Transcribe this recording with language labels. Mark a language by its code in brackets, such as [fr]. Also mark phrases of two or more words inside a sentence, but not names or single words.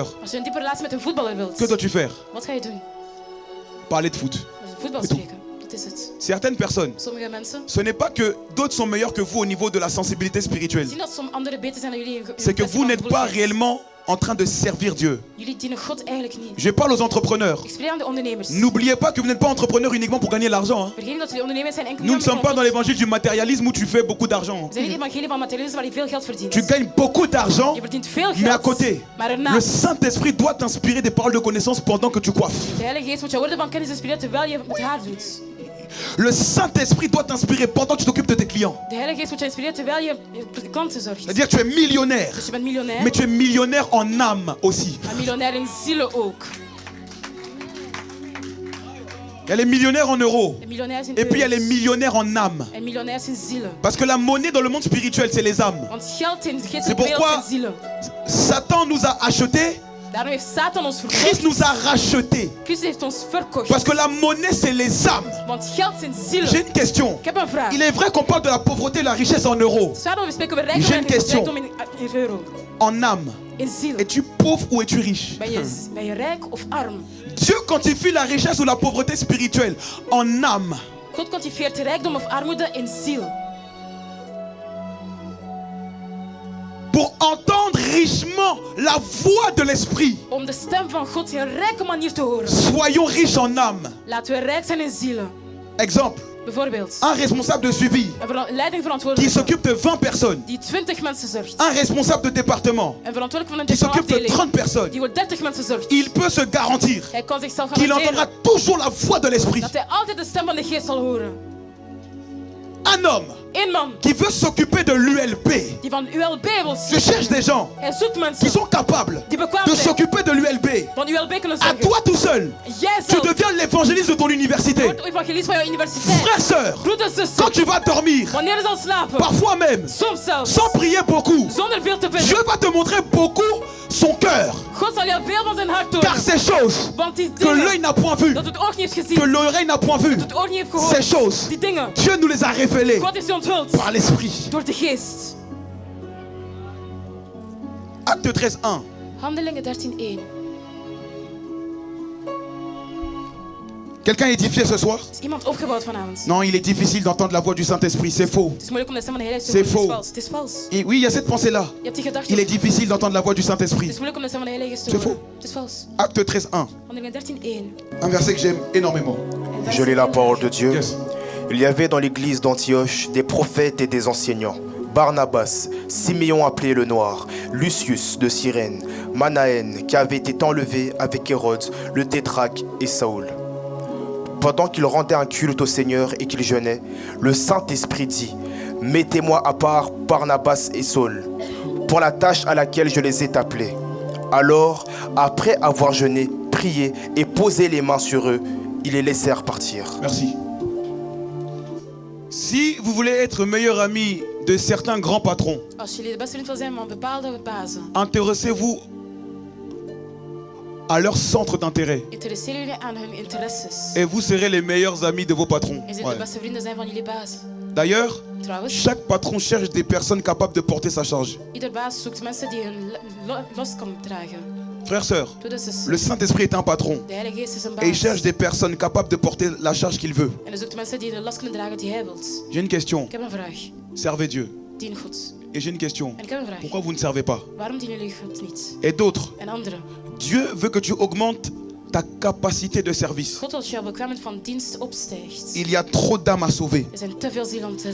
[nl] Als je een diepe relatie met een voetballer wilt, [fr] que dois-tu faire? [nl] wat ga je doen? [fr] Parler de foot. [nl] Over voetbal [fr] C'est tout. [nl] spreken. Dat is het. [fr] Certaines personnes, [nl] Sommige mensen [fr] ce n'est pas que d'autres sont meilleurs que vous au niveau de la sensibilité spirituelle. [nl] zien dat sommige anderen beter zijn dan jullie. [fr] C'est que vous n'êtes pas réellement en train de servir Dieu. [nl] Jullie dienen God eigenlijk niet. [fr] Je parle aux entrepreneurs. [nl] Ik spreek aan de ondernemers. [fr] N'oubliez pas que vous n'êtes pas entrepreneur uniquement pour gagner l'argent. Hein. [nl] Vergeet niet dat jullie ondernemers zijn enkel [fr] Nous ne [nl] niet om [fr] sommes pas dans [nl] geld. [fr] l'évangile du matérialisme où tu fais beaucoup d'argent. [nl] We zijn niet het evangelie van materialisme waar je veel geld verdient. [fr] Tu gagnes beaucoup d'argent, [nl] Je verdient veel [fr] mais à [nl] geld. [fr] côté, [nl] Maar [fr] le [nl] ernaast, [fr] Saint-Esprit doit t'inspirer des paroles de connaissance pendant que tu coiffes. [nl] de Heilige Geest moet je woorden van kennis inspireren terwijl je het haar doet. [fr] Le Saint-Esprit doit t'inspirer pendant que tu t'occupes de tes clients. [nl] De Heilige Geest moet je inspireren terwijl je voor de klanten zorgt. [fr] C'est-à-dire que tu es millionnaire, [nl] Dus je bent miljonair, [fr] mais tu es millionnaire en âme aussi. [nl] maar miljonair in zielen ook. [fr] Il y a les millionnaires en euros. [nl] De miljonairs in [fr] Et puis il y a les [nl] euro's. [fr] millionnaires en âme. [nl] En miljonairs in zielen. [fr] Parce que la monnaie dans le monde spirituel, c'est les âmes. [nl] Want geld in de [fr] C'est [nl] geestelijke wereld [fr] pourquoi [nl] zijn zielen. [fr] Satan nous a achetés, [nl] Daarom heeft Satan ons [fr] Christ [nl] verkocht. [fr] nous a rachetés. [nl] Christus heeft ons verkocht. [fr] Parce que la monnaie, c'est les âmes. [nl] Want geld zijn zielen. [fr] J'ai une question. [nl] Ik heb een vraag. [fr] Il est vrai qu'on parle de la pauvreté et de la richesse en euros. [nl] Het is waar dat we spreken over [fr] J'ai [nl] rijkdom [fr] une [nl] en [fr] question. [nl] rijkdom in euro. [fr] En âme. [nl] In ziel. [fr] Es-tu pauvre ou es-tu riche? [nl] Ben je rijk of arm? [fr] Dieu quantifie la richesse ou la pauvreté spirituelle en âme. [nl] God quantifieert rijkdom of armoede in ziel. [fr] Pour entendre richement la voix de l'esprit. [nl] Om de stem van God in een rijke manier te horen. [fr] Soyons riches en âme. [nl] Laten we rijk zijn in zielen. [fr] Exemple, [nl] Bijvoorbeeld, [fr] un responsable de suivi [nl] een leiding [fr] qui [nl] verantwoordelijk [fr] s'occupe de 20 personnes. [nl] die 20 mensen zorgt. [fr] Un responsable de département [nl] Een verantwoordelijk van een [fr] qui s'occupe de [nl] afdeling [fr] 30 personnes. [nl] die voor 30 mensen zorgt. [fr] Il peut se garantir [nl] Hij kan zichzelf [fr] qu'il entendra [nl] garanderen [fr] toujours la voix de l'esprit. [nl] dat hij altijd de stem van de geest zal horen. [fr] Un homme [nl] Eén man [fr] qui veut s'occuper de l'ULP. [nl] die van ULB wil [fr] Je cherche [nl] zien. [fr] des gens [nl] Hij zoekt [fr] qui [nl] mensen [fr] sont capables [nl] die bekwaam [fr] de [nl] zijn [fr] s'occuper de l'ULB. [nl] van ULB kunnen [fr] À [nl] zorgen. [fr] toi tout seul, [nl] Jij [fr] tu [nl] zelf [fr] deviens l'évangéliste de ton université. [nl] wordt evangelist van jouw universiteit. [fr] Frère, sœur, [nl] Broeders, [fr] quand [nl] zusters, [fr] tu vas dormir, [nl] wanneer je zal slapen, [fr] parfois même, [nl] soms zelfs, [fr] sans prier beaucoup, [nl] zonder veel te [fr] Dieu [nl] bidden, [fr] va te montrer beaucoup son cœur. [nl] God zal jou veel van zijn hart [fr] Car [nl] tonen. [fr] ces choses [nl] Want die [fr] que l'œil [nl] dingen [fr] n'a point vues, [nl] dat het oog niet heeft [fr] que [nl] gezien, [fr] l'oreille n'a point vues, [nl] dat het oor niet heeft [fr] ces [nl] gehoord, [fr] choses, [nl] die dingen, [fr] Dieu nous les a révélées [nl] God heeft ze onthuld [fr] par l'Esprit. [nl] door de geest. [fr] Acte 13:1. [nl] Handelingen 13:1. [fr] Quelqu'un est édifié ce soir? [nl] Is iemand opgebouwd vanavond? [fr] Non, il est difficile d'entendre la voix du Saint-Esprit, c'est faux. [nl] Het is moeilijk om de stem van de Heilige [fr] C'est [nl] Geest te horen. [fr] faux. [nl] Het is vals. [fr] Et oui, il y a cette pensée-là. [nl] Je hebt die gedachte. [fr] Il est difficile d'entendre la voix du [nl] Het [fr] Saint-Esprit. [nl] is moeilijk om de stem van de Heilige Geest te [fr] C'est [nl] horen. [fr] faux. [nl] Het is vals. [fr] Acte 13:1. [nl] Handelingen 13:1. [fr] Un verset que j'aime énormément. Je lis la parole de Dieu. Yes. Il y avait dans l'église d'Antioche des prophètes et des enseignants. Barnabas, Siméon appelé le Noir, Lucius de Cyrène, Manaën qui avait été enlevé avec Hérode, le tétrarque et Saoul. Pendant qu'ils rendaient un culte au Seigneur et qu'ils jeûnaient, le Saint-Esprit dit: Mettez-moi à part Barnabas et Saul pour la tâche à laquelle je les ai appelés. Alors, après avoir jeûné, prié et posé les mains sur eux, ils les laissèrent partir. Merci. Si vous voulez être meilleur ami de certains grands patrons, [nl] Als jullie de beste vriend wil zijn van bepaalde bazen, [fr] intéressez-vous à leur centre d'intérêt [nl] interesseer jullie aan hun interesses. [fr] et vous serez les meilleurs amis de vos patrons. [nl] En zullen [fr] Ouais. [nl] de beste vrienden zijn van jullie baas. [fr] D'ailleurs, [nl] Trouwens, [fr] chaque patron cherche des personnes capables de porter sa charge. [nl] ieder baas zoekt mensen die hun los kan dragen. [fr] Frères, sœurs, [nl] Broeders, zusters, [fr] le Saint-Esprit est un patron [nl] de Heilige Geest is een [fr] et il [nl] baas. [fr] cherche des personnes capables de porter la charge qu'il veut. [nl] En hij zoekt mensen die de last kunnen dragen die hij wilt. [fr] J'ai une question. [nl] Ik heb een vraag. [fr] Servez Dieu. [nl] Dien God. [fr] Et j'ai une question. [nl] En ik heb een vraag. [fr] Pourquoi vous ne servez pas? [nl] Waarom dienen jullie God niet? [fr] Et d'autres. [nl] En anderen. [fr] Dieu veut que tu augmentes ta capacité de service. [nl] God wil dat jouw bekwaamheid van dienst opstijgt. [fr] Il y a trop d'âmes à sauver. [nl] Er zijn te veel zielen om te